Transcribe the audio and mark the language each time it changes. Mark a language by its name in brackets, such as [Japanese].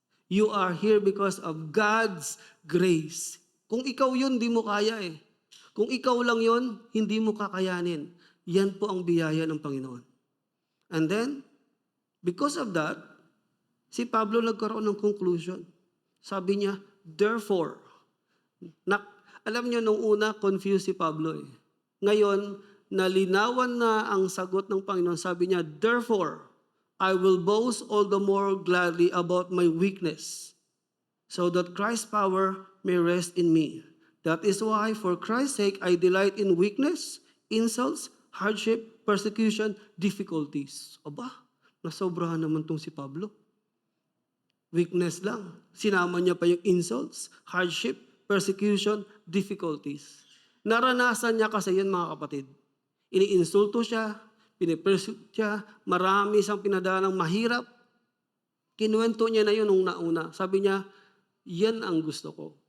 [English] You are here because of God's grace. [Filipino] Kung ikaw yun, di mo kaya eh. Kung ikaw lang yun, hindi mo kakayanin. Yan po ang biyaya ng Panginoon. [English] And then, because of that, [Filipino] si Pablo nagkaroon ng [English] conclusion. [Filipino] Sabi niya, therefore, alam niyo nung una, confused si Pablo eh. Ngayon, nalinawan na ang sagot ng Panginoon. Sabi niya, [English] therefore, I will boast all the more gladly about my weakness, so that Christ's power may rest in me. That is why, for Christ's sake, I delight in weakness, insults, hardship, persecution, difficulties. [Filipino] Aba, nasobrahan naman tong si Pablo. Weakness lang. Sinama niya pa yung [English] insults, hardship, persecution, difficulties. [Filipino] Naranasan niya kasi yun mga kapatid. Iniinsulto siya, pinipersecute siya, marami siyang pinadalang mahirap. Kinuwento niya na yun nung nauna. Sabi niya, yan ang gusto ko.